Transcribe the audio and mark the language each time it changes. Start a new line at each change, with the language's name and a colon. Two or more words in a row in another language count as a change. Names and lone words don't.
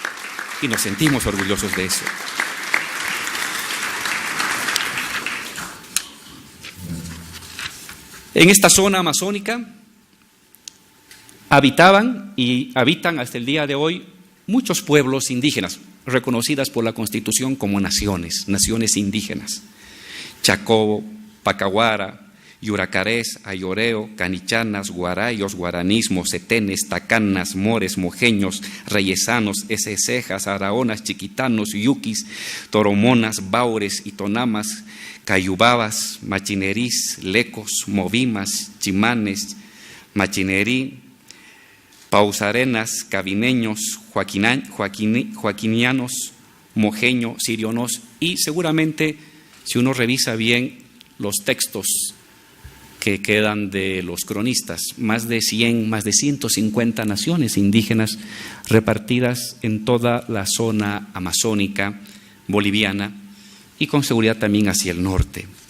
Spanish: En esta zona amazónica habitaban y habitan hasta el día de hoy muchos pueblos indígenas, reconocidas por la Constitución como naciones indígenas: Chacobo, Pacahuara, Yuracarés, Ayoreo, Canichanas, Guarayos, Guaranismos, Setenes, Tacanas, Mores, Mojeños, Reyesanos, Cejas, Araonas, Chiquitanos, Yuquis, Toromonas, Baures, Itonamas, Cayubabas, Machinerís, Lecos, Movimas, Chimanes, Machinerí, Pausarenas, Cabineños, Joaquinianos, Mojeño, Sirionos, y seguramente, si uno revisa bien los textos que quedan de los cronistas, más de 150 naciones indígenas repartidas en toda la zona amazónica boliviana y con seguridad también hacia el norte.